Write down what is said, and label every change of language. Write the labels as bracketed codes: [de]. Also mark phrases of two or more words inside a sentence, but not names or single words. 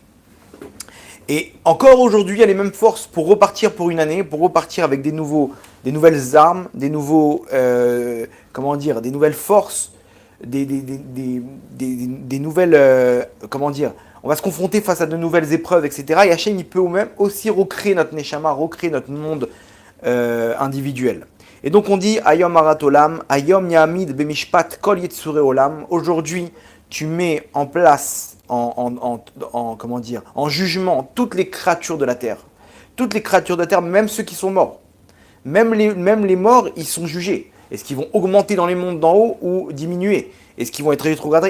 [fr] Et encore aujourd'hui, il y a les mêmes forces pour repartir pour une année, pour repartir avec des nouvelles armes, des nouvelles forces, des nouvelles, on va se confronter face à de nouvelles épreuves, etc. Et Hachem, il peut même aussi recréer notre neshama, recréer notre monde individuel. Et donc on dit [he] היום הרת עולם, היום יעמיד במשפט כל יצורי עולם. [fr] Aujourd'hui, tu mets en place, en jugement toutes les créatures de la terre. Toutes les créatures de la terre, même ceux qui sont morts. Même les morts, ils sont jugés. Est-ce qu'ils vont augmenter dans les mondes d'en haut ou diminuer? Est-ce qu'ils vont être rétrogradés?